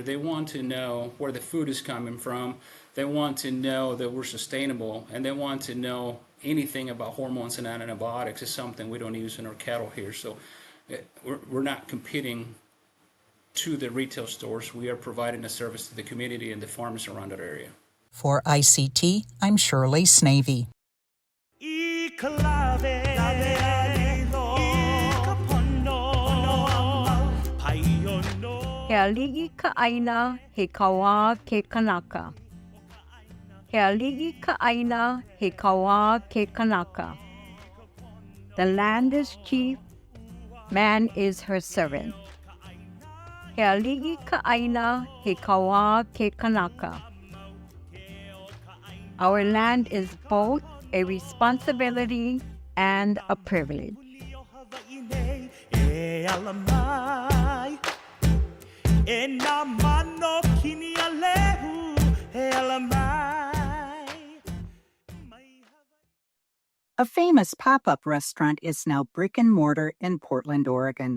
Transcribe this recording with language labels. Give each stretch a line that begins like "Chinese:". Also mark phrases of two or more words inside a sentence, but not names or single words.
English: They want to know where the food is coming from. They want to know that we're sustainable, and they want to know anything about hormones and antibiotics is something we don't use in our cattle here. So we're not competing to the retail stores. We are providing a service to the community and the farmers around that area. For ICT, I'm Shirley Snavy.
Hawaiian: He aliʻi ka ʻāina, he kauwā ke kanaka. He aliʻi ka ʻāina, he kauwā ke kanaka.
English: The land is chief, man is her servant.
Hawaiian: He aliʻi ka ʻāina, he kauwā ke kanaka.
English: Our land is both a responsibility and a privilege. A famous pop-up restaurant is now brick and mortar in Portland, Oregon.